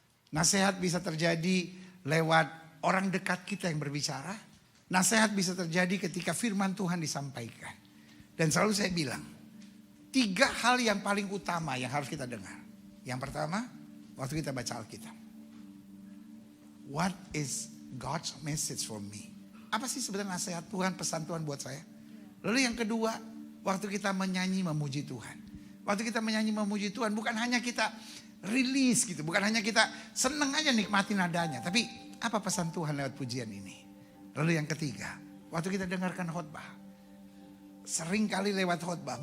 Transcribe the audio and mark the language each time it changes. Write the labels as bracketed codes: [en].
[id] Nasihat bisa terjadi lewat orang dekat kita yang berbicara. Nasihat bisa terjadi ketika firman Tuhan disampaikan. Dan selalu saya bilang, 3 hal yang paling utama yang harus kita dengar. Yang pertama, waktu kita baca Alkitab. [en] What is God's message for me? [id] Apa sih sebenarnya nasihat Tuhan, pesan Tuhan buat saya? Lalu yang kedua, waktu kita menyanyi memuji Tuhan. Waktu kita menyanyi memuji Tuhan bukan hanya kita rilis gitu. Bukan hanya kita seneng aja nikmati nadanya. Tapi apa pesan Tuhan lewat pujian ini? Lalu yang ketiga, waktu kita dengarkan khotbah. Sering kali lewat khotbah.